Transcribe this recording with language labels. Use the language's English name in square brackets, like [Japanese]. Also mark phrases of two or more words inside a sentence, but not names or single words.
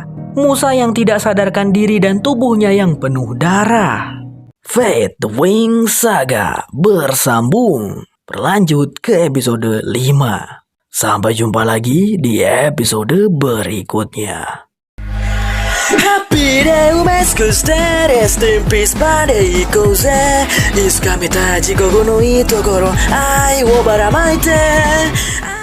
[Indonesian] Musa yang tidak sadarkan diri dan tubuhnya yang penuh darah. Fate the Wing Saga bersambung. Berlanjut ke episode 5. Sampai jumpa lagi di episode berikutnya. [English] Happy day [Japanese] 埋め尽くして [English] Rest in peace [Japanese] まで行こうぜいつか見たい地獄のいいところ愛をばらまいて